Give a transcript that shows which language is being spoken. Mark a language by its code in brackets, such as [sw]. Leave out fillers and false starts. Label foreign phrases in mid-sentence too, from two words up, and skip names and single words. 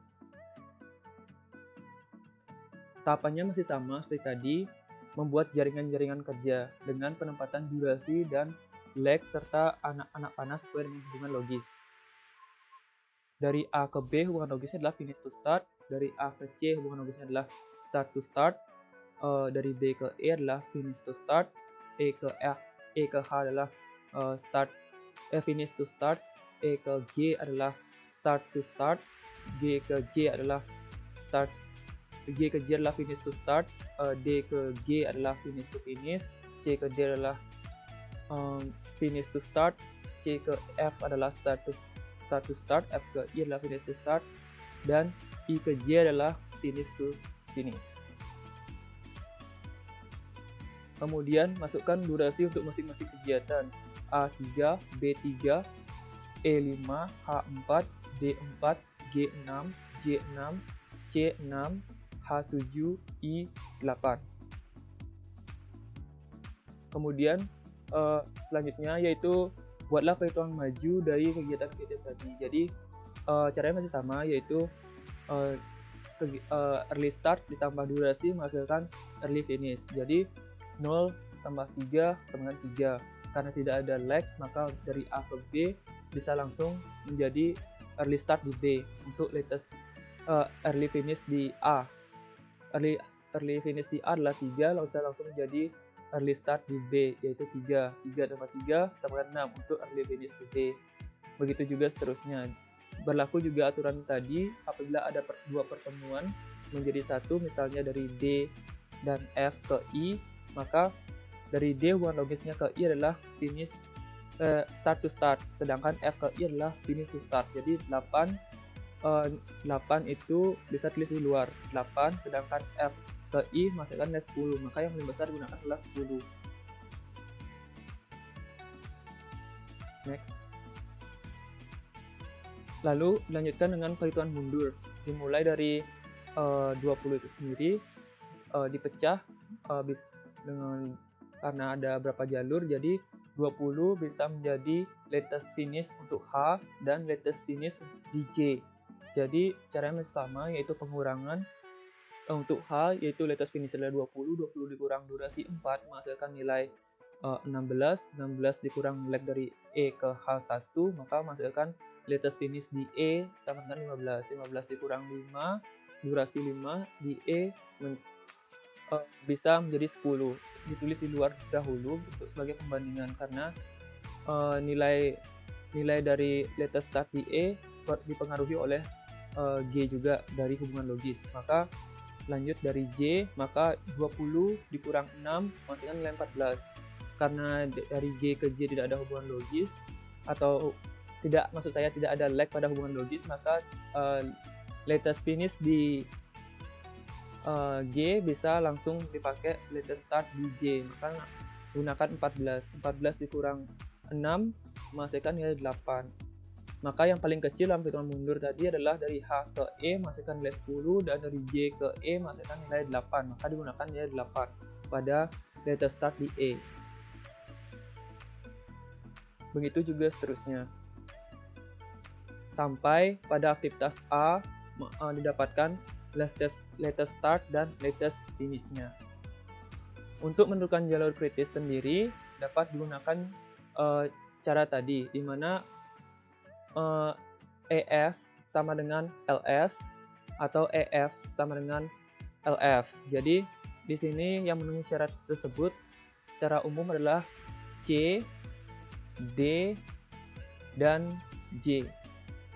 [id] Tahapannya masih sama seperti tadi, membuat jaringan-jaringan kerja dengan penempatan durasi dan lag serta anak-anak panah sesuai dengan hubungan logis. Dari A ke B hubungan logisnya adalah [en] finish to start, [id] dari A ke C hubungan logisnya adalah [en] start to start, [id] dari B ke E adalah [en] finish to start, [id] E ke H adalah [en] finish to start, [id] E ke G adalah [en] start to start, [id] G ke J adalah [en] finish to start, [id] D ke G adalah [en] finish to finish, [id] C ke D adalah [en] finish to start, [id] C ke F adalah [en] start to start, [id] F ke I adalah [en] finish to start, [id] dan I ke J adalah [en] finish to finish. [id] Kemudian masukkan durasi untuk masing-masing kegiatan A3, B3, E5, H4, D4, G6, J6, C6, H7, I8. Kemudian selanjutnya yaitu buatlah perhitungan maju dari kegiatan-kegiatan tadi. Jadi caranya masih sama, yaitu [en] early start [id] ditambah durasi menghasilkan [en] early finish. [id] Jadi 0 tambah 3 sama dengan 3. Karena tidak ada lag, maka dari A ke B bisa langsung menjadi [en] early start [id] di B untuk latest [en] early finish [id] di A. [en] Early finish [id] di A adalah 3, langsung menjadi [en] early start [id] di B, yaitu 3 tambah 3 sama dengan 6 untuk [en] early finish [id] di B. Begitu juga seterusnya. Berlaku juga aturan tadi apabila ada dua pertemuan menjadi satu, misalnya dari D dan F ke I, maka dari D hubungan logisnya ke I adalah [en] finish start to start, [id] sedangkan F ke I adalah [en] finish to start. [id] Jadi 8 itu bisa tulis di luar 8, sedangkan F ke I masukkan nilai 10, maka yang paling besar gunakan adalah 10. Next. Lalu dilanjutkan dengan perhitungan mundur, dimulai dari 20 itu sendiri, dipecah karena ada berapa jalur, jadi 20 bisa menjadi [en] latest finish [id] untuk H dan [en] latest finish [id] di J. Jadi caranya masih sama, yaitu pengurangan untuk H, yaitu [en] latest finish [id] adalah 20 dikurang durasi 4 menghasilkan nilai 16 dikurang lag dari E ke H1 maka menghasilkan [en] latest finish [id] di E sama dengan 15 dikurang 5 durasi 5 di E bisa menjadi 10. Ditulis di luar dahulu untuk sebagai pembandingan karena nilai dari [en] latest start [id] di E dipengaruhi oleh G juga dari hubungan logis. Maka lanjut dari J, maka 20 dikurang 6 menghasilkan nilai 14. Karena dari G ke J tidak ada hubungan logis, atau tidak, maksud saya tidak ada lag pada hubungan logis, maka [en] latest finish [id] di G bisa langsung dipakai [en] latest start [id] di J. Maka gunakan 14 dikurang 6 menghasilkan nilai 8. Maka yang paling kecil dalam perhitungan mundur tadi adalah dari H ke E menghasilkan nilai 10 dan dari J ke E menghasilkan nilai 8. Maka digunakan nilai 8 pada [en] latest start [id] di E. Begitu juga seterusnya. Sampai pada aktivitas A didapatkan [en] latest start [id] dan [en] latest finish-nya. [id] Untuk menentukan jalur kritis sendiri dapat digunakan cara tadi, di mana ES sama dengan LS atau EF sama dengan LF. Jadi di sini yang memenuhi syarat tersebut secara umum adalah C, D, dan J.